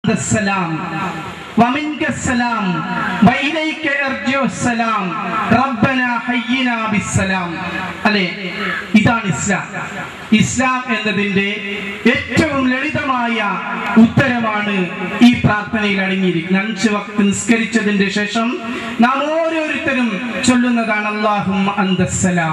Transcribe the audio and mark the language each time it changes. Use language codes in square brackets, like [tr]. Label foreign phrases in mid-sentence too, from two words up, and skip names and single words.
[ar] السلام ومنك السلام وإليك أرجع السلام ربنا حينا بالسلام [ml] അല്ലേ, ഇതാണ് ഇസ്ലാം. ഇസ്ലാം എന്നതിൻ്റെ ഏറ്റവും ലളിതമായ ഉത്തരമാണ് ഈ പ്രാർത്ഥനയിൽ അടങ്ങിയിരിക്കുന്നത്. 5 വക്ത് നിസ്കരിച്ചതിന്റെ ശേഷം നാം ഓരോരുത്തരും ചൊല്ലുന്നതാണ് [ar] اللهم أنت السلام.